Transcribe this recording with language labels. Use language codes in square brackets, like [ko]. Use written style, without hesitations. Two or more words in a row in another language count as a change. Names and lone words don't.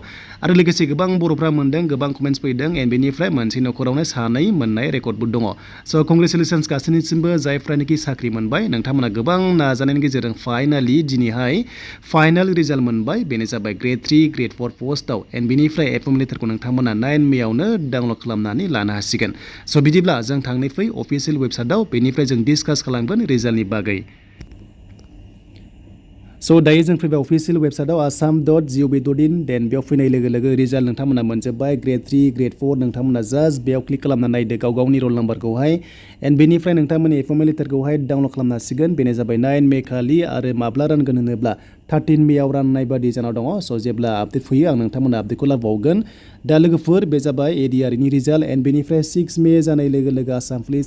[brx] आरो लोगोसे गोबां बर'फ्रा मोनदों गोबां कमेन्ट्स फैदों एन्ड बेनिफ्राय मोनसे नखरावनो सानै मोननाय रेकर्डबो दङ [en] so congratulations [brx] गासैनिसिमबो जायफ्रानोखि साख्रि मोनबाय नोंथांमोना गोबां नाजानायनि गेजेरजों फाइनाली दिनैहाय [en] final result [brx] मोनबाय बेनो जाबाय ग्रेड 3 ग्रेड 4 पोस्टआव एन्ड बेनिफ्राय [en] appointment letter [brx] नोंथांमोना 9 मेआवनो डाउनलड खालामनानै लानो हासिगोन सो बिदिब्ला जों थांनो फै [en] official website [brx] बेनिफ्राय जों डिसकास खालामगोन रिजाल्टनि बागै सो दायो जों फैबाय [en] official website [brx] assam.gov.in देन बेयाव फैनाय लोगो लोगो रिजाल्ट नोंथांमोना मोनजोब्बाय ग्रेड 3 ग्रेड 4 नोंथांमोना जास्ट बेयाव क्लिक खालामना नायदो गाव गावनि रल नाम्बारखौहाय एन्ड बेनिफ्राय नोंथांमोननि [en] appointment letter [brx] डाउनलड खालामनो हासिगोन बेनो जाबाय 9 मे खालि आरो माब्ला रानगोन होनोब्ला 13 मेआव राननाय बादि जाना दङ सो जेब्ला आपडेट फैयो आं नोंथांमोना आपडेटखौ लाबावगोन दा लोगोफोर बे जाबाय ADRE नि रिजाल्ट एन्ड बेनिफ्राय 6 मे जानाय लोगो लोगो आसाम पुलिस